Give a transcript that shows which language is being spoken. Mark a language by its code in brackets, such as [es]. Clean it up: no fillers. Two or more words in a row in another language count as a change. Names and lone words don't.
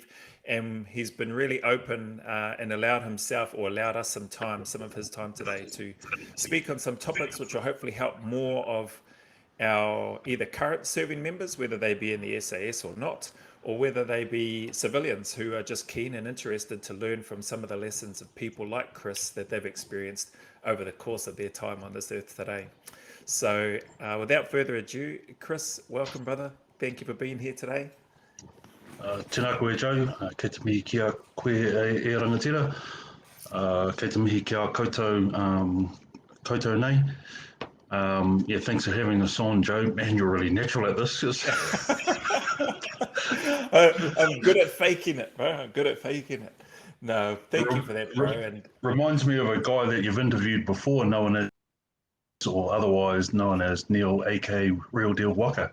[en] And he's been really open and allowed us some of his time today to speak on some topics which will hopefully help more of our either current serving members, whether they be in the SAS or not, or whether they be civilians who are just keen and interested to learn from some of the lessons of people like Chris that they've experienced over the course of their time on this earth today. So without further ado, Chris, welcome, brother. Thank you for being here today. [mi] Tēnā koe, Joe. Kei te mihi kia koe e rangatira. Kei te mihi kia koutou nei. [en] Yeah, thanks for having us on, Joe. Man, you're really natural at this. I'm good at faking it, bro. I'm good at faking it. No, thank you for that, bro. And reminds me of a guy that you've interviewed before, known as, or otherwise known as Neil, aka Real Deal Waka.